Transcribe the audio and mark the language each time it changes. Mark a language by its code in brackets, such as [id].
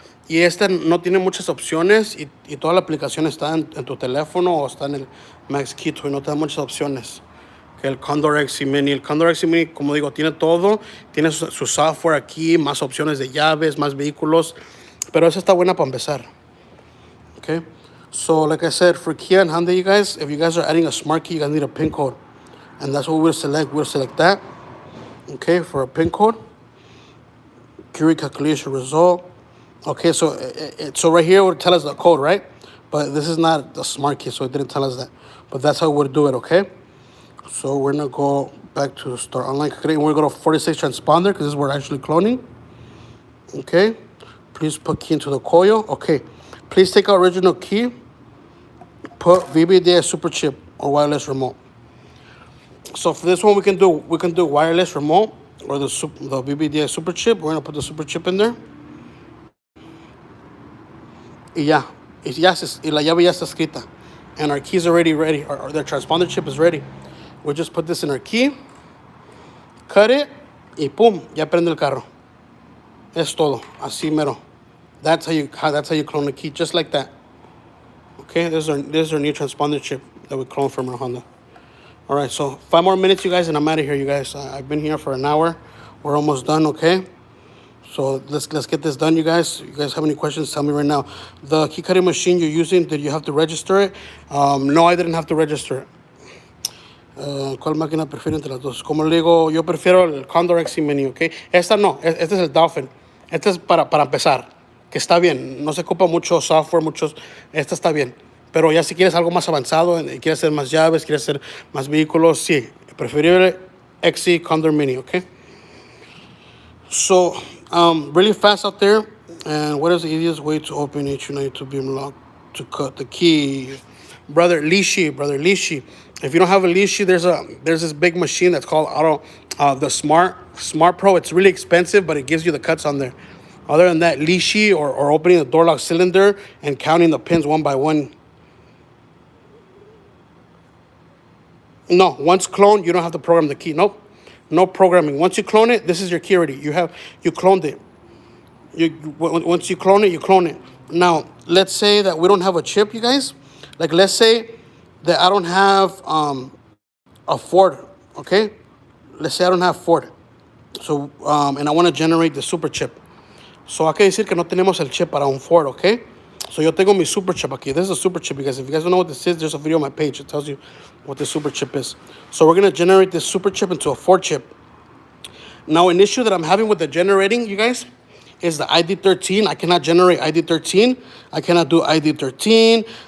[es] Y esta no tiene muchas opciones y toda la aplicación está en tu teléfono o está en el Max Kito y no te da muchas opciones que el Condor XC Mini. El Condor XC Mini, como digo, tiene todo, tiene su software aquí, más opciones de llaves, más vehículos, pero esa está buena para empezar. [en] Okay, so like I said, for Kia and Hyundai, you guys, if you guys are adding a smart key, you guys need a PIN code, and that's what we'll select. We'll select that. Okay, for a PIN code, Curie calculation result. Okay, so so right here it would tell us the code, right? But this is not the smart key, so it didn't tell us that. But that's how we'll do it, okay? So we're gonna go back to start online and we're gonna go to 46 transponder because this is where we're actually cloning. Okay, please put key into the coil. Okay, please take out original key, put VBDS super chip or wireless remote. So for this one, we can do wireless remote or the VBDS super chip. We're gonna put the super chip in there. [es] Y la llave ya está escrita. [en] And our key is already ready, or the transponder chip is ready. We'll just put this in our key, cut it, [es] y pum, ya prende el carro. Es todo, así mero. [en] That's how you clone the key, just like that. Okay, this is our new transponder chip that we cloned from our Honda. All right, so 5 more minutes, you guys, and I'm out of here, you guys. I've been here for an hour. We're almost done, okay? So let's get this done, you guys. You guys have any questions, tell me right now. The key cutting machine you're using, did you have to register it? No, I didn't have to register it. [es] ¿Cuál máquina prefiero entre las dos? Como le digo, yo prefiero el Condor XC Mini, ¿ok? Esta no, este es el Dolphin. Este es para empezar, que está bien. No se ocupa mucho software, esta está bien. Pero ya si quieres algo más avanzado, quieres hacer más llaves, quieres hacer más vehículos, sí. Preferible XC Condor Mini, ¿ok? [en] So, really fast out there. And what is the easiest way to open H92 beam lock to cut the key? Brother Lishi. If you don't have a Lishi, there's this big machine that's called the Smart Pro. It's really expensive, but it gives you the cuts on there. Other than that, Lishi or opening the door lock cylinder and counting the pins one by one. No, once cloned, you don't have to program the key. Nope. No programming. Once you clone it, this is your key already. You cloned it. Once you clone it. Now, let's say that we don't have a chip, you guys. Like, let's say that I don't have a Ford, okay? Let's say I don't have Ford. So, and I want to generate the super chip. [es] So, hay que decir que no tenemos el chip para un Ford, okay? So, yo tengo mi super chip aquí. [en] This is a super chip, because if you guys don't know what this is, there's a video on my page. It tells you what the super chip is. So, we're going to generate this super chip into a Ford chip. Now, an issue that I'm having with the generating, you guys, is the ID13. I cannot generate ID13. I cannot do ID13.